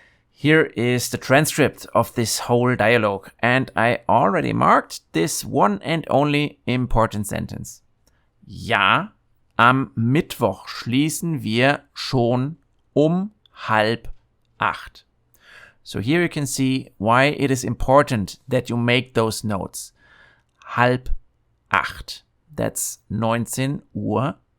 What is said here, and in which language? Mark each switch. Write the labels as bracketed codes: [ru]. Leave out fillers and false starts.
[en] Here is the transcript of this whole dialogue, and I already marked this one and only important sentence. [de] Ja, am Mittwoch schließen wir schon um 7:30. [en] So here you can see why it is important that you make those notes. 7:30. That's 19:30 Uhr.